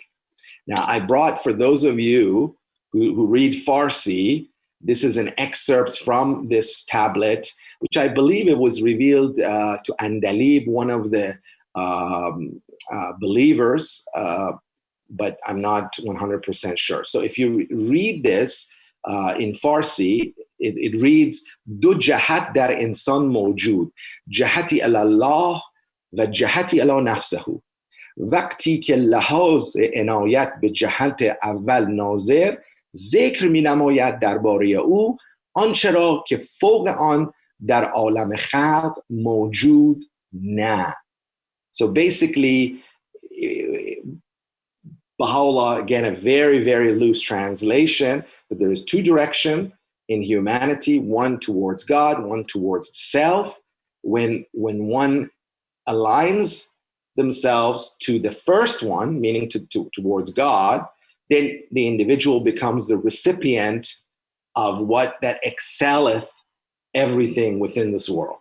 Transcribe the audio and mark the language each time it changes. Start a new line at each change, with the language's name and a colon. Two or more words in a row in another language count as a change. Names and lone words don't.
English: Now, I brought, for those of you who read Farsi, this is an excerpt from this tablet, which I believe it was revealed to Andalib, one of the believers, but I'm not 100% sure. So if you read this in Farsi, it reads,
Persian: دو جهت در انسان موجود، جهتی الی الله و جهتی الی نفسه. وقتی که لحاظ عنایت به جهت اول ناظر, ذکر می نماید درباره او آنچه را که فوق آن در عالم خلق موجود نه.
English: So basically, Baha'u'lláh, again, a very, very loose translation, that there is two directions in humanity, one towards God, one towards self. When one aligns themselves to the first one, meaning towards God, then the individual becomes the recipient of what that excelleth everything within this world.